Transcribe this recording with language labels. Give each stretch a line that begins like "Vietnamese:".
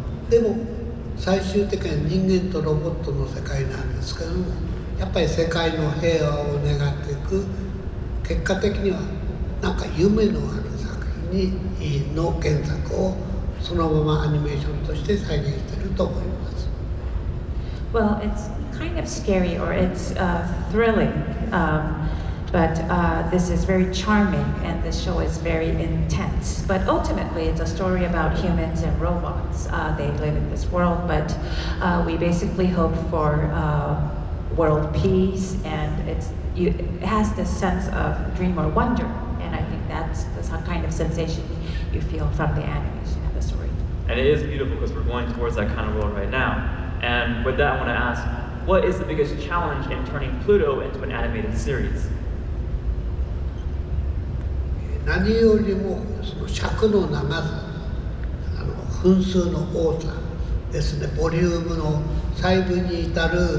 Japanese: でも最終的には人間とロボットの世界なんですけども、やっぱり世界の平和を願っていく、結果的にはなんか夢のある作品の原作をそのままアニメーションとして再現していると思います。
English: Well, it's kind of scary, or it's thrilling, but this is very charming, and this show is very intense. But ultimately, it's a story about humans and robots. They live in this world, but we basically hope for world peace, and it has this sense of dream or wonder, and I think that's the kind of sensation you feel from the animation of the story. And it is beautiful because we're going towards that kind of world right now. And with that, I want to ask, what is the biggest challenge in turning Pluto into an animated series?
Japanese: 何よりもその尺の長さ、分数の多さですね、ボリュームの細部に至る